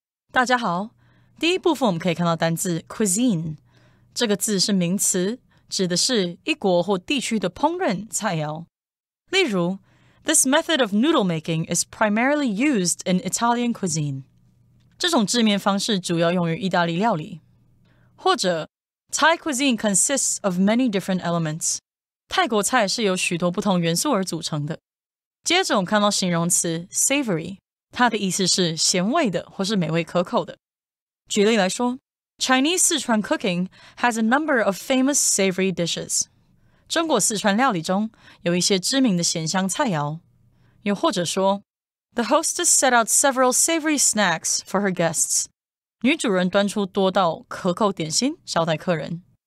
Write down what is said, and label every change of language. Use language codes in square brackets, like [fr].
[zh] 大家好，第一部分我们可以看到单字 cuisine， 这个字是名词，指的是一国或地区的烹饪菜肴。例如 [en] This method of noodle making is primarily used in Italian cuisine. [zh] 这种制面方式主要用于意大利料理。或者 [en] Thai cuisine consists of many different elements. [zh] 泰国菜是由许多不同元素而组成的。接着我们看到形容词 savory，它的意思是咸味的或是美味可口的。举例来说 [en] Chinese Sichuan cooking has a number of famous savory dishes. [zh] 中国四川料理中有一些知名的咸香菜肴。又或者说 [en] The hostess set out several savory snacks for her guests. [zh] 女主人端出多道可口点心招待客人。